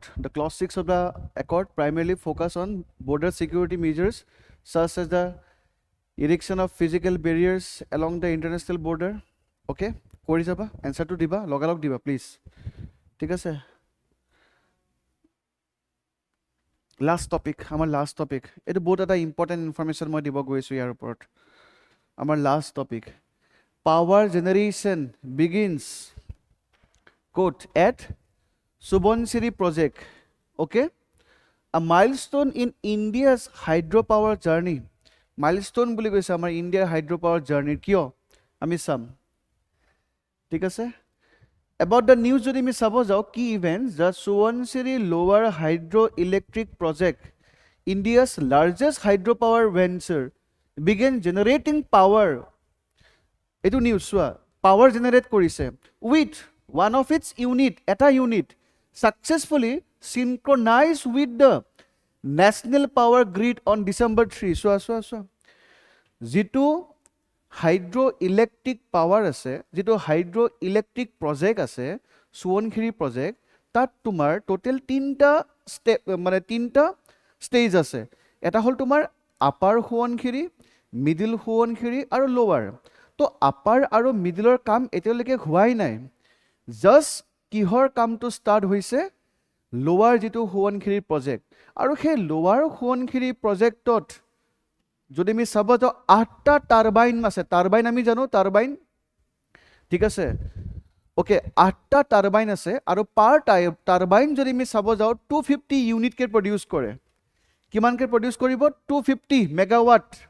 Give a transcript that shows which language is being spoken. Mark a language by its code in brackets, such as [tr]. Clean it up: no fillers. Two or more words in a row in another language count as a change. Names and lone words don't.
[en] The clause 6 of the accord primarily focus on border security measures such as the erection of physical barriers along the international border. [as] Okay, kori jaba answer to diba logalog diba please. ঠিক আছে [en] last topic [as] আমার [en] last topic [as] এটা বহুত এটা [en] important information [as] মই দিব গৈছো ইয়াৰ ওপৰত আমাৰ [en] last topic power generation begins quote at Subansiri project okay a milestone in India's hydropower journey [as] milestone বুলি কৈছে আমাৰ ইণ্ডিয়াৰ [en] hydropower journey [as] কিয় আমি চাম ঠিক আছে [en] about the news [as] যদি আমি চাব যাও [en] key events the Subansiri lower hydroelectric project India's largest hydropower venture began generating power etu news power generate korise with one of its unit eta unit successfully synchronized with the national power grid on December 3 jitu hydroelectric power আছে jitu hydroelectric project আছে Subansiri project tat [as] tumar total 3টা step মানে 3টা stage আছে এটা হল তোমাৰ upper Subansiri middle Subansiri আৰু lower তো upper আৰু middle ৰ কাম এতিয়ালৈকে হোৱাই নাই just কিহৰ কামটো start হৈছে lower jitu Subansiri project আৰু সেই lower Subansiri projectত যদি আমি চাব যাও 8টা টারবাইন আছে টারবাইন আমি জানো টারবাইন ঠিক আছে ওকে 8টা টারবাইন আছে আৰু পার টারবাইন যদি আমি চাব যাও 250 ইউনিট কে প্ৰডিউস কৰে কিমান কে প্ৰডিউস কৰিব 250 মেগাৱাট